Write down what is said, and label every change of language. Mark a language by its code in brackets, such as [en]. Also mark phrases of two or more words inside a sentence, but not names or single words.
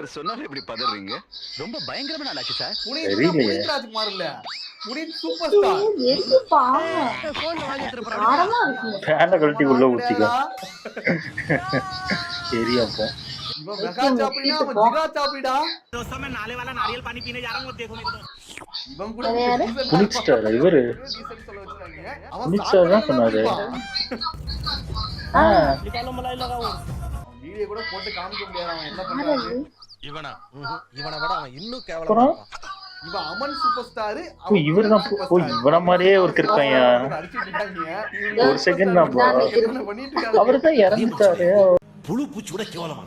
[ta] சொன்னாலே இப்படி பதறீங்க. ரொம்ப பயங்கரமான ஆளாச்சு சார். புனித் ராஜ்குமார் இல்ல, புனித் சூப்பர் ஸ்டார். எதுப்பா போன் வாங்கிட்டு இருப்பான். ஆரமா இருக்கு. ஃபேன கழட்டி உள்ள ஊத்திக்க. சரியாப்போ. இவன் மெகா சாப்பிடா, அவன் ஜிகா சாப்பிடா. [hi] दोस्तों, मैं नाले वाला नारियल पानी पीने जा रहा हूं, देखो मेरे को. [ta] இவன் கூட புனித் ஸ்டார் இவரு. புனித் ஸ்டார் தான் சொன்னாரு. [hi] निकालो मलाई लगाओ. [ta] வீடியோ கூட போட்டு காமிக்க முடியாது. அவன் என்ன பண்றாரு? இவனை விட அவன் இன்னும் கேவலமா இருப்பான். இவன் அமன் சூப்பர் ஸ்டார். இவரு தான். இவன மாதிரியே ஒருத்தர் இருக்காங்க. ஒரு செகண்ட் தான் அவரு தான் இறந்துட்டாரு. புழு பூச்சி கூட கேவலமானவன்.